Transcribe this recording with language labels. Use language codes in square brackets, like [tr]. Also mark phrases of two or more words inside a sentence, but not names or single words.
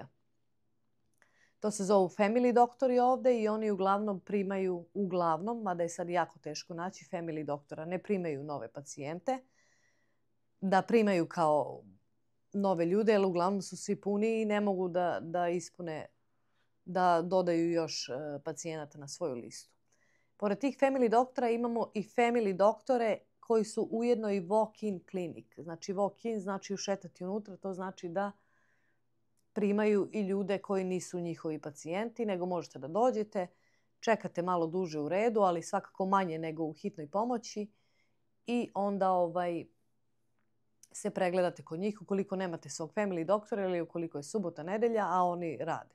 [sr] To se zovu family doktori ovdje i oni uglavnom primaju, mada je sad jako teško naći family doktora, ne primaju nove pacijente, da primaju kao nove ljude, jer uglavnom su svi puni i ne mogu da ispune, da dodaju još pacijenata na svoju listu. Pored tih family doktora imamo i family doktore koji su ujedno i walk-in klinik. Znači walk-in znači ušetati unutra, to znači da primaju i ljude koji nisu njihovi pacijenti, nego možete da dođete, čekate malo duže u redu, ali svakako manje nego u hitnoj pomoći i onda se pregledate kod njih ukoliko nemate svog family doktora ili ukoliko je subota, nedelja, a oni rade.